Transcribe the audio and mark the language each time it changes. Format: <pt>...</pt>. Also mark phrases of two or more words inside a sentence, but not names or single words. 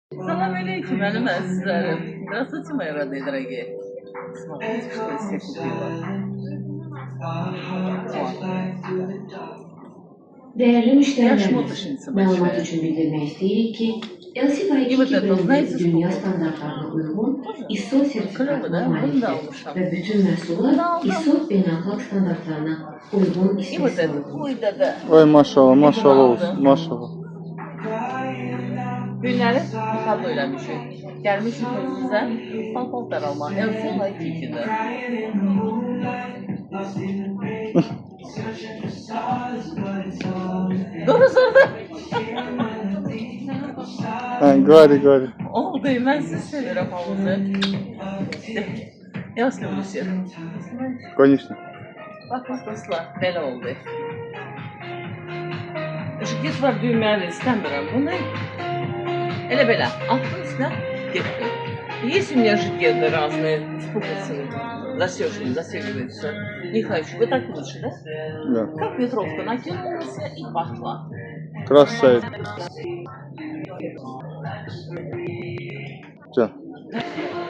<ar>سلام عليكم,</ar> <az>mənim əzizlərim.</az> <ru>Здравствуйте, мои родные дорогие. Смотрите, что я себе купила.</ru> <az>Değerli</az> <ru>Я</ru> <az>müşterilerimiz,</az> <ru>шмоточница</ru> <az>məlumat</az> <ru>большая.</ru> <az>üçün bildirmək istəyirik ki, Elsiva</az> <ru>И вот 2 это, знаете,</ru> <az>brendi dünya</az> <ru>сколько?</ru> <az>standartlarına uyğun ISO</az> <ru>Клево,</ru> <az>sertifikatına да? Bunu da malikdir almışam. və bütün məhsullar ISO beynəlxalq standartlarına uyğun</az> <ru>И вот это,</ru> <az>istehsal</az> <ru>ой, да.</ru> <az>Oy maşallah, maşallah olsun, maşallah. Günləri tablo eləmişik. Gəlmişik özümüzə paltar alma. Elsiva 2-dir. Doğru sordu. Qari. Oldu, mən sizi sevirəm hamınızı.</az> <ru>Я вас люблю всех. Конечно.</ru> <az>Bakın dostlar, belə oldu. Işık var, düymələri istəmirəm. Bunu elə belə attım üstünə, getdim.</az> <ru>Есть у меня жидкие разные, застегиваются. Не хочу. Вот так лучше, да? Да. Как ветровка накинулась и пошла. Красавец.</ru> <az>Can.</az>